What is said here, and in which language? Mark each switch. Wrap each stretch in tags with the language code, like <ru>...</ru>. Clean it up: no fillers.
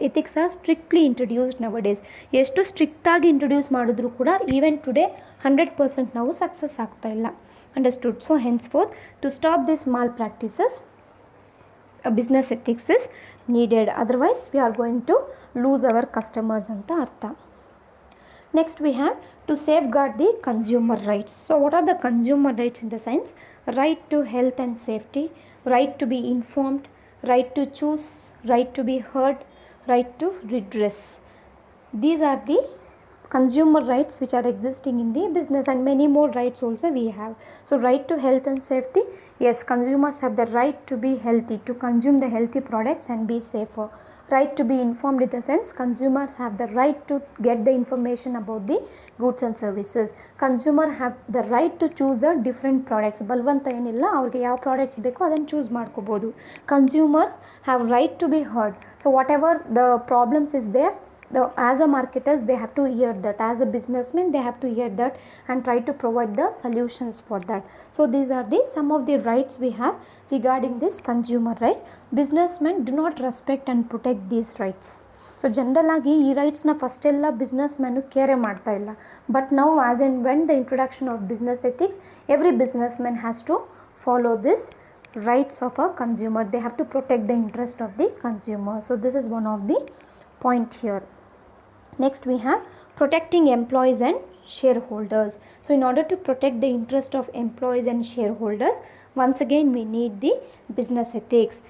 <en>Ethics are strictly introduced nowadays.</en> <kn>ಎಷ್ಟು ಸ್ಟ್ರಿಕ್ಟಾಗಿ introduce ಮಾಡಿದ್ರು ಕೂಡ</kn> <en>even today 100%</en> <kn>ನಾವು ಸಕ್ಸಸ್ ಆಗ್ತಾ ಇಲ್ಲ.</kn> <en>Understood. So henceforth to stop this malpractices business ethics is needed, otherwise we are going to lose our customers</en> <kn>ಅಂತ ಅರ್ಥ.</kn> <en>Next we have to safeguard the consumer rights. So what are the consumer rights in the sense? Right to health and safety, right to be informed, right to choose, right to be heard, right to redress. These are the consumer rights which are existing in the business, and many more rights also we have. So right to health and safety, yes, consumers have the right to be healthy, to consume the healthy products and be safer. Right to be informed in the sense consumers have the right to get the information about the goods and services. Consumer have the right to choose the different products.</en> <kn>ಬಲವಂತ ಏನಿಲ್ಲ, ಅವ್ರಿಗೆ ಯಾವ products ಬೇಕೋ ಅದನ್ನು choose ಮಾಡ್ಕೋಬೋದು.</kn> <en>Consumers have right to be heard. So whatever the problems is there, as a marketers they have to hear that, as a businessman they have to hear that and try to provide the solutions for that. So these are the some of the rights we have regarding this consumer rights. Businessmen do not respect and protect these rights.</en> <kn>So ಜನರಲಾಗಿ ಈ ರೈಟ್ಸ್ನ ಫಸ್ಟೆಲ್ಲ business man ಕೇರೆ ಮಾಡ್ತಾ ಇಲ್ಲ.</kn> <en>But now as and when the introduction of business ethics, every businessman has to follow this rights of a consumer. They have to protect the interest of the consumer. So this is one of the point here. Next we have protecting employees and shareholders. So in order to protect the interest of employees and shareholders, once again we need the business ethics.</en>